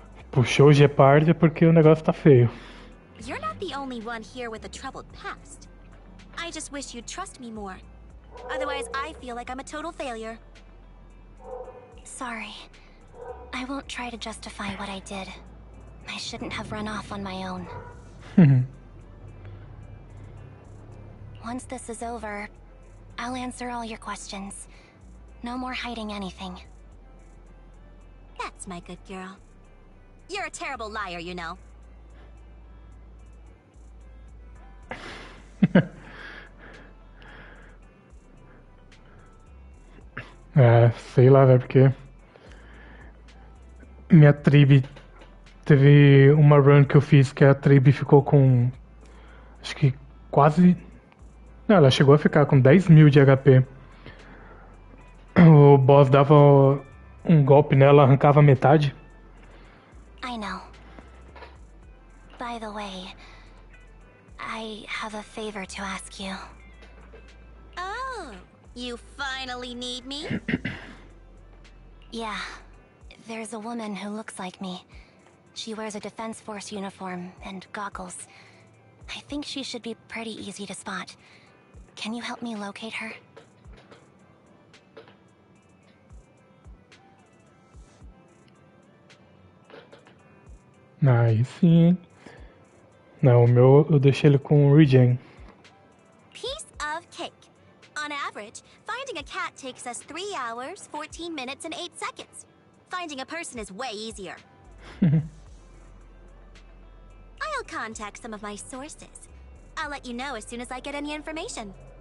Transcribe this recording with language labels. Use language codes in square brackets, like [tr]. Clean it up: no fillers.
[pt] Puxou o Gepard porque o negócio tá feio. [en] You're not the only one here with a troubled past. I just wish you'd trust me more. Otherwise, I feel like I'm a total failure. Sorry. I won't try to justify what I did. I shouldn't have run off on my own. Once this is over, I'll answer all your questions. No more hiding anything. That's my good girl. You're a terrible liar, you know. [pt] É, sei lá, velho, porque minha tribe teve uma run que eu fiz que a tribe ficou com, acho que quase, não, ela chegou a ficar com 10 mil de HP. O boss dava um golpe nela, arrancava metade. [en] I know. By the way, I have a favor to ask you. Oh, you finally need me? Yeah. There's a woman who looks like me. She wears a Defense Force uniform and goggles. I think she should be pretty easy to spot. Can you help me locate her? [pt] Aí sim, hein? Não, o meu eu deixei ele com regen. [en] Piece of cake. On average, finding a cat takes us 3 hours, 14 minutes, and 8 seconds. Finding a person is way easier. I'll contact some of my sources. I'll let you know as soon as I get any information.